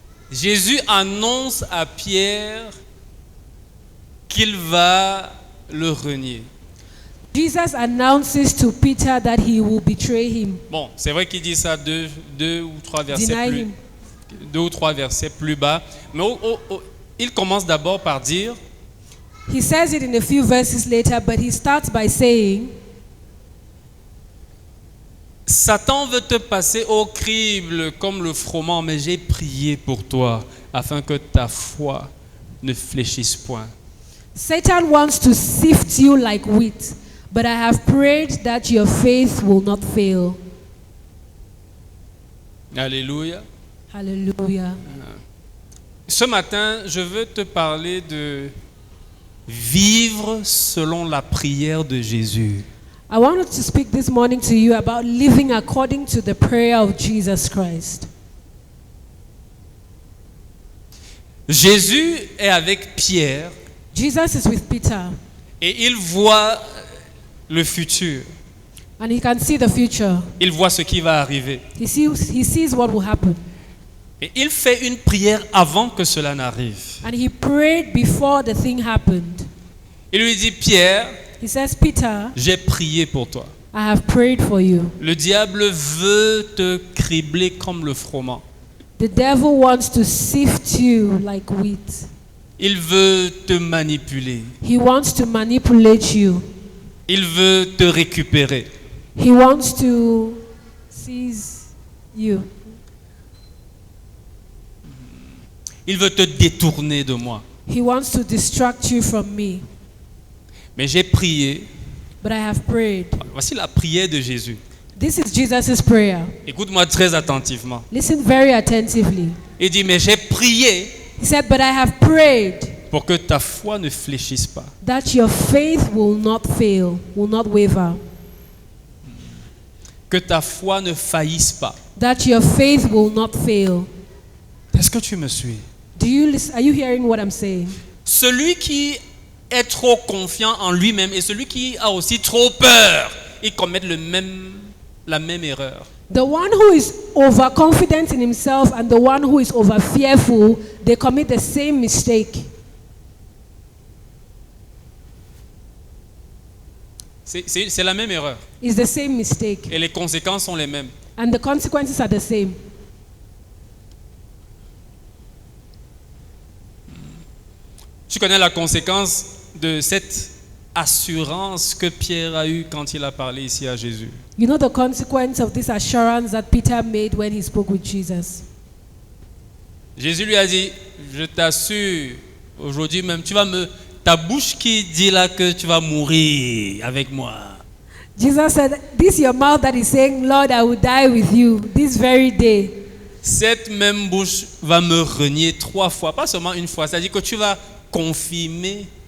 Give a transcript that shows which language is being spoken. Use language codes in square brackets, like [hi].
[fr] Jésus annonce à Pierre qu'il va le renier. [en] Jesus announces to Peter that he will betray him, [fr] Bon, c'est vrai qu'il dit ça deux ou trois versets [en] deny [fr] plus, [en] him. [fr] 2 ou 3 versets plus bas. Mais il commence d'abord par dire, [en] He says it in a few verses later, but he starts by saying, [fr] Satan veut te passer au crible comme le froment, mais j'ai prié pour toi afin que ta foi ne fléchisse point. [en] Satan wants to sift you like wheat, but I have prayed that your faith will not fail. [fr] Alléluia. [en] Hallelujah. [fr] Ce matin, je veux te parler de vivre selon la prière de Jésus. [en] I wanted to speak this morning to you about living according to the prayer of Jesus Christ. [fr] Jésus est avec Pierre [en] Jesus is with Peter, [fr] et il voit le futur. [en] and he can see the future. [fr] Il voit ce qui va arriver. [en] He sees what will happen. [fr] Et il fait une prière avant que cela n'arrive. [en] And he prayed before the thing happened. [fr] Il lui dit, Pierre, [en] He says, Peter, [fr] j'ai prié pour toi. [en] I have prayed for you. [fr] Le diable veut te cribler comme le froment. [en] The devil wants to sift you like wheat. [fr] Il veut te manipuler. [en] He wants to manipulate you. [fr] Il veut te récupérer. [en] He wants to seize you. [fr] Il veut te détourner de moi. [en] He wants to distract you from me. [fr] Mais j'ai prié. [en] But I have prayed. [fr] Voici la prière de Jésus. [en] This is Jesus' prayer. [fr] Écoute-moi très attentivement. [en] Listen very attentively. [fr] Il dit, mais j'ai prié [en] He said, but I have prayed [fr] pour que ta foi ne fléchisse pas. [en] that your faith will not fail, will not waver. [fr] Que ta foi ne faillisse pas. [en] That your faith will not fail. [fr] Est-ce que tu me suis? [en] Are you hearing what I'm saying? [fr] Celui qui est trop confiant en lui-même et celui qui a aussi trop peur, ils commettent la même erreur. [en] The one who is overconfident in himself and the one who is over fearful, they commit the same mistake. [fr] C'est la même erreur. [en] It's the same mistake. [fr] Et les conséquences sont les mêmes. [en] And the consequences are the same. [fr] Tu connais la conséquence de cette assurance que Pierre a eue quand il a parlé ici à Jésus. [en] You know the consequence of this assurance that Peter made when he spoke with Jesus. [fr] Jésus lui a dit, je t'assure, aujourd'hui même, ta bouche qui dit là que tu vas mourir avec moi. [en] Jesus said, this is your mouth that is saying, Lord, I will die with you this very day. [fr] Cette même bouche va me renier 3 fois, pas seulement une fois. C'est-à-dire que tu vas confirmer.